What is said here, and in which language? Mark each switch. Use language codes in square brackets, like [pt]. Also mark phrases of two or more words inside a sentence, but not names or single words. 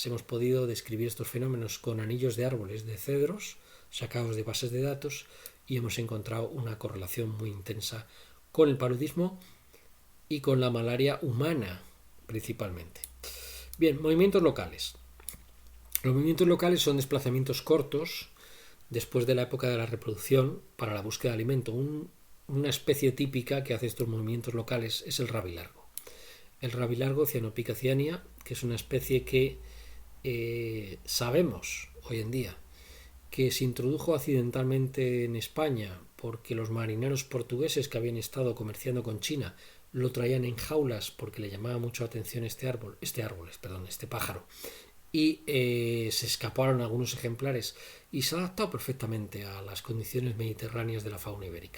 [es] Hemos podido describir estos fenómenos con anillos de árboles de cedros sacados de bases de datos y hemos encontrado una correlación muy intensa con el paludismo y con la malaria humana principalmente. Bien, movimientos locales. Los movimientos locales son desplazamientos cortos después de la época de la reproducción para la búsqueda de alimento. Una especie típica que hace estos movimientos locales es el rabilargo. El rabilargo Cyanopica cyanea, que es una especie que sabemos hoy en día que se introdujo accidentalmente en España porque los marineros portugueses que habían estado comerciando con China lo traían en jaulas porque le llamaba mucho la atención este pájaro, y se escaparon algunos ejemplares y se ha adaptado perfectamente a las condiciones mediterráneas de la fauna ibérica.